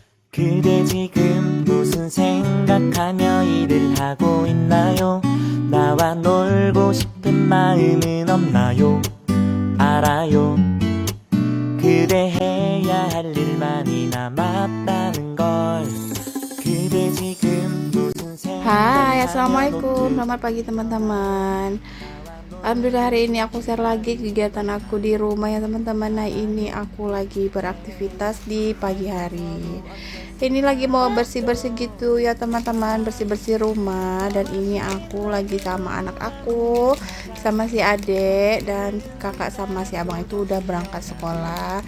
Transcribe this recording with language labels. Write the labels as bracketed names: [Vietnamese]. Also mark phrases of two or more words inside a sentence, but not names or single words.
[Korean] 그대 지금 무슨 생각하며 일을 하고 있나요? 나와 놀고 싶은 마음은 없나요? 알아요. 그대 해야 할 일만이 남았다는 걸. 그대 지금 무슨 [Indonesian] Hai, [Korean] 생각하며 [Indonesian] assalamualaikum. Selamat pagi teman-teman. Alhamdulillah hari ini aku share lagi kegiatan aku di rumah ya teman-teman. Nah ini aku lagi beraktivitas di pagi hari. Ini lagi mau bersih-bersih gitu ya teman-teman, bersih-bersih rumah. Dan ini aku lagi sama anak aku, sama si adek dan kakak sama si abang itu udah berangkat sekolah.